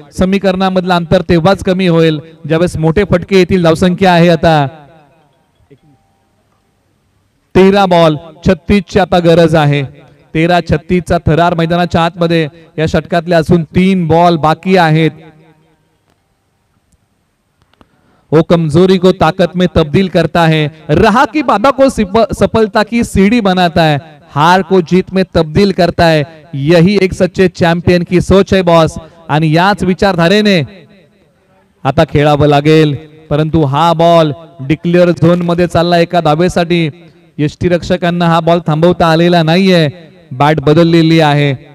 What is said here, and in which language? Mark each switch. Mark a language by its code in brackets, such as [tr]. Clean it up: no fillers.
[mr] समीकरणामधलं अंतर तेव्हाच कमी होईल ज्यावेळेस मोठे फटके येतील. धावसंख्या आहे आता 13 बॉल 36 ची आता गरज आहे. 13-36 चा थरार मैदानाच्या आतमध्ये. या षटकातले अजून 3 बॉल बाकी आहेत. [hi] वो कमजोरी को ताकत में तब्दील करता है, रहा की बाधा को सफलता की सीढ़ी बनाता है, हार को जीत में तब्दील करता है. यही एक सच्चे चॅम्पियन की सोच है बॉस. [mr] आणि याच विचारधारेने आता खेळावं लागेल, परंतु हा बॉल डिक्लेअर झोन मध्ये चालला एका धावेसाठी. यष्टीरक्षकांना हा बॉल थांबवता आलेला नाहीये. बॅट बदललेली आहे.